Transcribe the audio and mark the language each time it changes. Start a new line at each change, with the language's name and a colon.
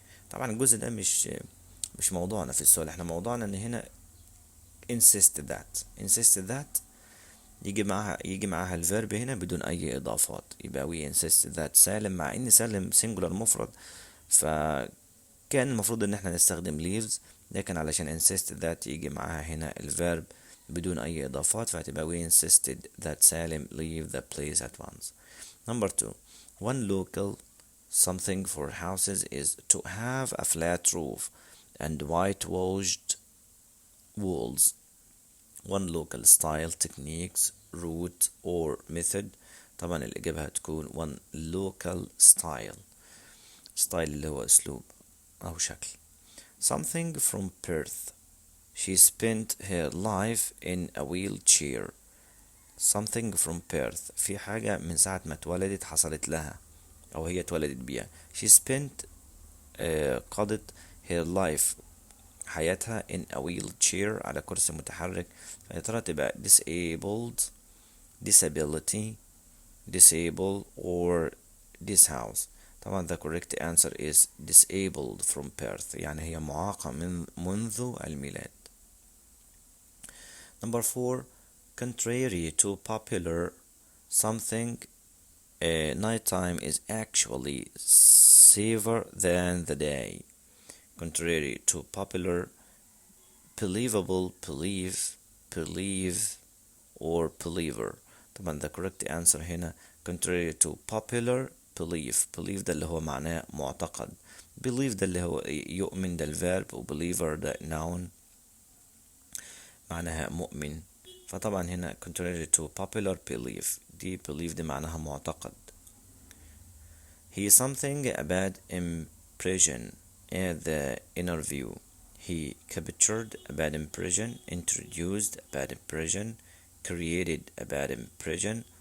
Arabic: طبعا الجزء ده مش موضوعنا في السؤال، احنا موضوعنا ان هنا
English: insist that
Arabic: يجي معاها الفيرب هنا بدون اي اضافات، يبقى
English: we insist that
Arabic: سالم، مع ان سالم singular مفرد، فكان المفروض ان احنا نستخدم leaves، لكن علشان insist that يجي معاها هنا الفيرب بدون اي اضافات، فهتبقى
English: we insisted that Salim leave the place at once. Number two, one local something for houses is to have a flat roof and whitewashed walls. One local style, techniques, route or method.
Arabic: طبعا الإجابة هتكون
English: one local style
Arabic: اللي هو أسلوب أو شكل.
English: Something from birth. She spent her life in a wheelchair. Something from birth،
Arabic: في حاجة من ساعة ما اتولدت حصلت لها أو هي اتولدت بيها.
English: She spent
Arabic: قضت
English: her life
Arabic: حياتها
English: in a wheelchair
Arabic: على كرسي متحرك، فيا ترى تبقى
English: disabled, disability, disable or dishouse.
Arabic: طبعا
English: the correct answer is disabled from birth،
Arabic: يعني هي معاقة منذ الميلاد.
English: Number four, contrary to popular something, nighttime is actually safer than the day. Contrary to popular, believable, believe or believer.
Arabic: طبعا
English: the correct answer
Arabic: هنا
English: contrary to popular belief
Arabic: ده اللي هو معناه معتقد، believe ده اللي هو يؤمن ده الverb، و believer ده noun معناها مؤمن. فطبعا هنا
English: contrary to popular belief،
Arabic: دي belief دي معناها معتقد.
English: He something a bad impression at the interview. He captured a bad impression, introduced a bad impression, created a bad impression